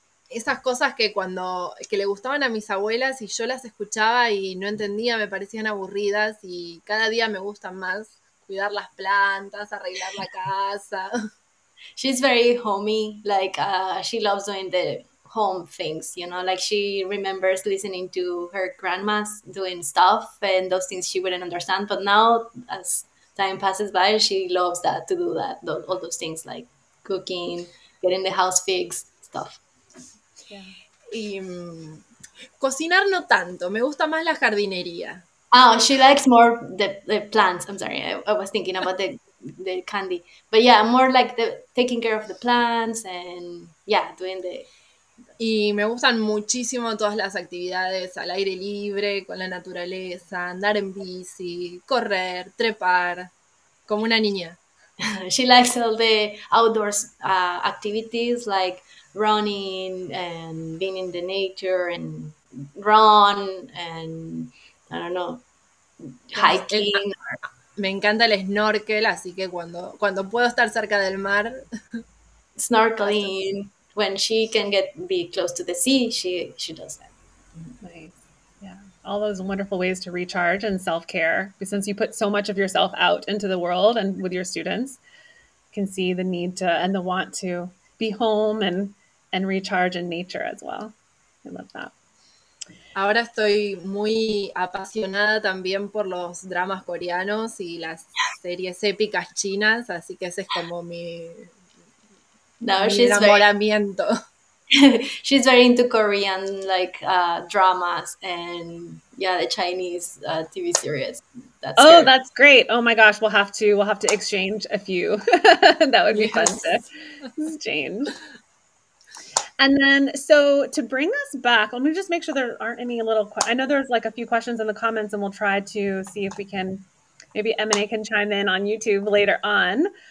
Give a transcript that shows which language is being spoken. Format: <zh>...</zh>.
<es>Esas cosas que que le gustaban a mis abuelas y yo las escuchaba y no entendía, me parecían aburridas y cada día me gustan más. Cuidar las plantas, arreglar la casa.</es> <en>She's very homey, like she loves doing the home things, you know, like she remembers listening to her grandmas doing stuff and those things she wouldn't understand, but now as time passes by she loves that, to do that, all those things like cooking, getting the house fixed, stuff. Yeah.</en> <es>Y cocinar no tanto, me gusta más la jardinería.</es> <en>Oh, she likes more the plants. I'm sorry, I was thinking about the candy, but yeah, more like the taking care of the plants and yeah, doing the.</en> <es>Y me gustan muchísimo todas las actividades al aire libre, con la naturaleza, andar en bici, correr, trepar, como una niña.</es> <en>She likes all the outdoors activities like running and being in the nature and run and I don't know, hiking.</en> <es>Me encanta el snorkel, así que cuando puedo estar cerca del mar.</es> <en>Snorkeling. When she can be close to the sea, she does that. Nice. Yeah. All those wonderful ways to recharge and self-care. Since you put so much of yourself out into the world and with your students, you can see the need to and the want to be home and recharge in nature as well. I love that.</en> <es>Ahora estoy muy apasionada también por los dramas coreanos y las series épicas chinas, así que ese es como mi enamoramiento.</es> <en>She's very into Korean like dramas and yeah, the Chinese TV series. That's great. Oh my gosh, we'll have to exchange a few. That would be fun to exchange. And then, so to bring us back, let me just make sure there aren't any I know there's like a few questions in the comments and we'll try to see if we can, maybe Emine can chime in on YouTube later on.</en>